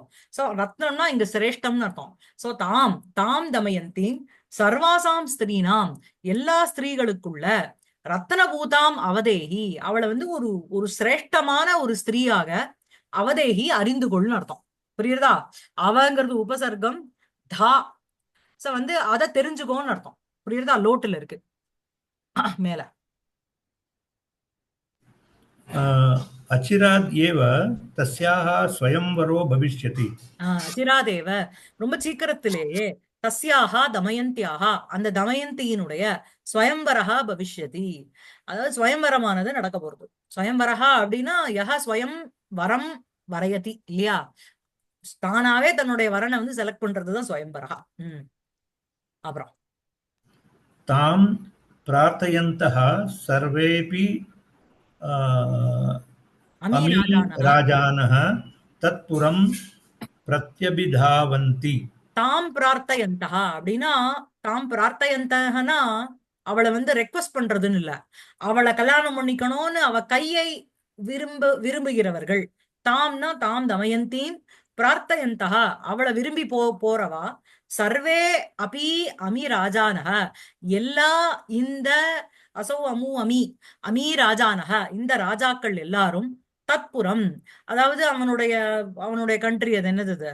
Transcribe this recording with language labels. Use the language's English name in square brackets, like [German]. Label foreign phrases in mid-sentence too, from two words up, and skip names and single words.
[Tamil] சோ ரத்னம்னா இங்க சிரேஷ்டம்னு அர்த்தம். சோ [Sanskrit] ताम् ताम् दमयन्ती सर्वासाम् स्त्रीणाम् [Tamil] எல்லா ஸ்திரீகளுக்குள்ள, [Sanskrit] रत्नभूताम् अवेहि [Tamil] அவளை வந்து ஒரு ஒரு சிரேஷ்டமான ஒரு ஸ்திரீயாக, அவதேகி அறிந்து கொள்னு அர்த்தம், புரியுறதா? அவங்கிறது உபசர்க்கம், தா, சோ வந்து அதை தெரிஞ்சுக்கோன்னு அர்த்தம், புரியுறதா? லோட்டுல இருக்கு மேல. [Sanskrit] अचिराद् एव तस्याः स्वयंवरो भविष्यति [Tamil] அச்சிராதேவ ரொம்ப சீக்கிரத்திலேயே, தஸ்யாஹா தமயந்தியாகா அந்த தமயந்தியினுடைய [Sanskrit] स्वयंवरः भविष्यति, [Tamil] அதாவது ஸ்வயம்பரமானது நடக்க போறது. ஸ்வயம்பரஹா அப்படின்னா [Sanskrit] यः स्वयं वरं वरयति [Tamil] இல்லையா, தானாவே தன்னுடைய வரனை வந்து செலக்ட் பண்றதுதான் ஸ்வயம்பரஹா. அப்புறம் [Sanskrit] तां प्रार्थयन्तः सर्वेऽपि அமி अमी ராஜானஹா, राजानः तत्पुरं प्रत्यभिधावन्ति तां प्रार्थयन्तः [Tamil] அப்படின்னா, [Sanskrit] तां प्रार्थयन्तः [Tamil] அவளை வந்து ரெக்வஸ்ட் பண்றதுன்னு இல்ல, அவளை கல்யாணம் பண்ணிக்கணும்னு அவ கையை விரும்புகிறவர்கள். தாம்னா [Sanskrit] तां दमयन्तीम्, [Tamil] பிரார்த்தயந்தகா அவளை விரும்பி போறவா, [Sanskrit] सर्वे अपि अमी राजानः [Tamil] எல்லா இந்த [Sanskrit] असौ अमू अमी अमी राजानः [Tamil] இந்த ராஜாக்கள் எல்லாரும், தத்புரம் அதாவது அவனுடைய அவனுடைய கண்ட்ரி, அது என்னது இது?